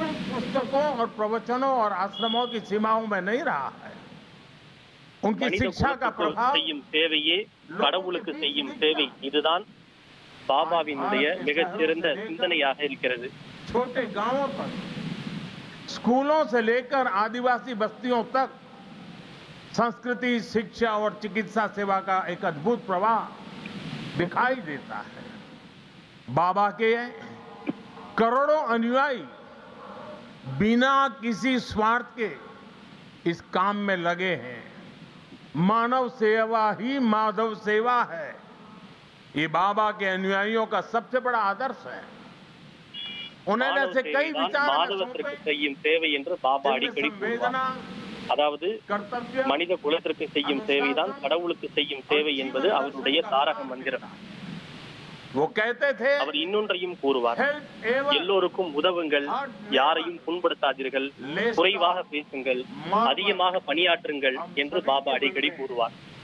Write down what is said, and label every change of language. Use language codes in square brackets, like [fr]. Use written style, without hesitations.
[hi] पुस्तकों और प्रवचनों और आश्रमों की सीमाओं में नहीं रहा है. उनकी शिक्षा का प्रभाव [ta] செய்யும் சேவையே கடவுளுக்கு செய்யும் சேவை. இதுதான் பாபாவினுடைய மிகச்சிறந்த சிந்தனையாக இருக்கிறது. [hi] छोटे गांवों पर स्कूलों से लेकर आदिवासी बस्तियों तक संस्कृति, शिक्षा और चिकित्सा सेवा का एक अद्भुत प्रवाह दिखाई देता है. बाबा के करोड़ों अनुयायी बिना किसी स्वार्थ के इस काम में लगे हैं. मानव सेवा ही माधव सेवा है. ये बाबा के अनुयायियों का सबसे बड़ा आदर्श है. उन्होंने ऐसे कई विचार [ta] மாதவத்திற்கு செய்யும் சேவை என்று பாபா அடிக்கடி கூறுவார். அதாவது மனித குலத்திற்கு செய்யும் சேவைதான் கடவுளுக்கு செய்யும் சேவை என்பது அவருடைய தாரக மந்திரம். அவர் இன்னொன்றையும் கூறுவார், எல்லோருக்கும் உதவுங்கள், யாரையும் புண்படுத்தாதீர்கள், குறைவாக பேசுங்கள், அதிகமாக பணியாற்றுங்கள் என்று பாபா அடிக்கடி கூறுவார்.